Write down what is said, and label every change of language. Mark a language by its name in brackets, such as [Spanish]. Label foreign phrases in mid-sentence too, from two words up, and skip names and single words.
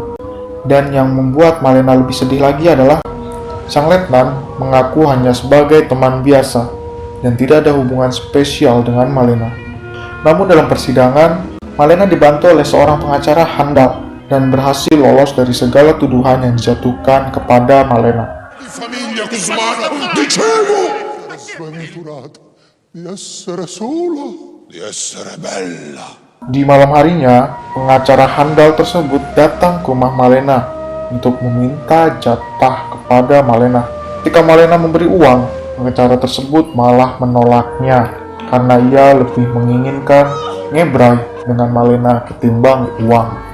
[Indonesian] Dan yang membuat Malena lebih sedih lagi adalah sang letnan mengaku hanya sebagai teman biasa dan tidak ada hubungan spesial dengan Malena. Namun dalam persidangan, Malena dibantu oleh seorang pengacara handal dan berhasil lolos dari segala tuduhan yang dijatuhkan kepada Malena. [Italian] Famiglia Cusumano, dicevo! Sventurata di essere sola, di essere bella. [Indonesian] Di malam harinya, pengacara handal tersebut datang ke rumah Malena untuk meminta jatah kepada Malena. Ketika Malena memberi uang, pengacara tersebut malah menolaknya karena ia lebih menginginkan ngebrai dengan Malena ketimbang uang.